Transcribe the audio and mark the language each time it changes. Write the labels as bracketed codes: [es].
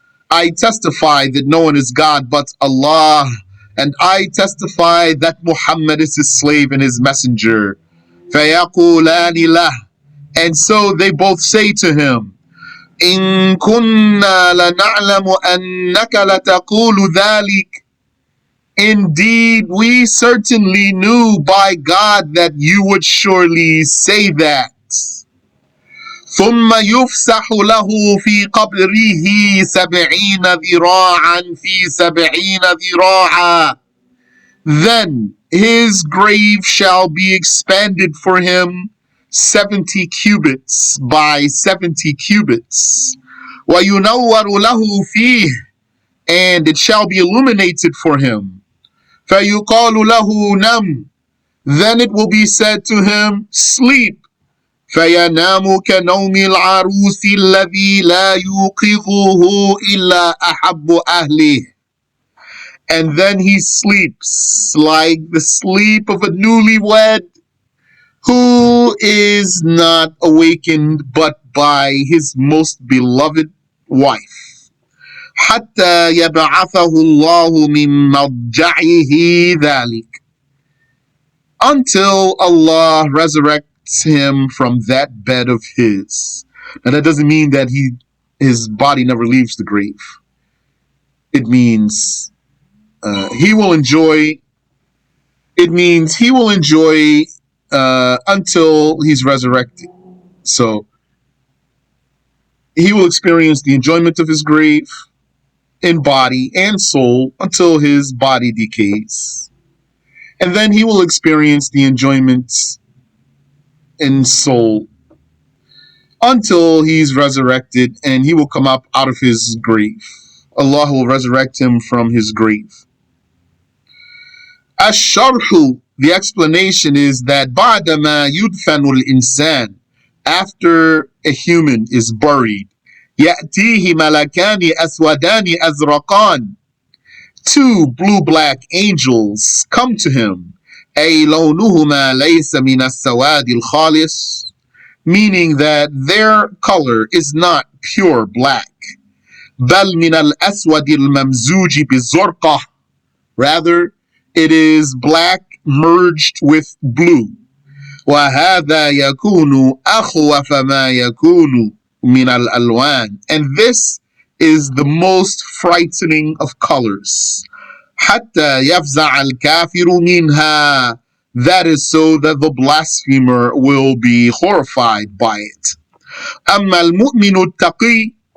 [en] I testify that no one is God but Allah, and I testify that Muhammad is his slave and his messenger. [ar] فيقولان له. [en] And so they both say to him, [ar] إن كنا لنعلم أنك لتقول ذلك. [en] Indeed, we certainly knew by God that you would surely say that. [ar] ثم يفسح له في قبره 70 ذراعا في 70 ذراعا. [en] Then his grave shall be expanded for him 70 cubits by 70 cubits. [ar] وينور له فيه. [en] And it shall be illuminated for him. [ar] فَيُقَالُ لَهُ نَمْ. [en] Then it will be said to him, sleep. [ar] فَيَنَامُ كَنَوْمِ الْعَرُوسِ الَّذِي لَا يُوقِظُهُ إِلَّا أَحَبُّ أَهْلِهِ. [en] And then he sleeps like the sleep of a newlywed who is not awakened but by his most beloved wife. [ar] حتى يبعثه الله من مضجعه ذلك. [en] Until Allah resurrects him from that bed of his. Now that doesn't mean that his body never leaves the grave. It means he will enjoy. It means he will enjoy until he's resurrected. So he will experience the enjoyment of his grave in body and soul until his body decays. And then he will experience the enjoyments in soul until he's resurrected and he will come up out of his grave. Allah will resurrect him from his grave. Ash-SharH, the explanation is that [ar] بعدما يدفن الإنسان, [en] after a human is buried, [ar] يأتيه ملكان أسودان أزرقان. [en] Two blue-black angels come to him. [ar] أي لونهما ليس من السواد الخالص. [en] Meaning that their color is not pure black. [ar] بل من الأسود الممزوج بالزرقة. [en] Rather, it is black merged with blue. [ar] وهذا يكون أخوف ما يكون من الألوان. [en] And this is the most frightening of colors. [ar] حتى يفزع الكافر منها. [en] That is so that the blasphemer will be horrified by it. [ar] أما المؤمن التقي.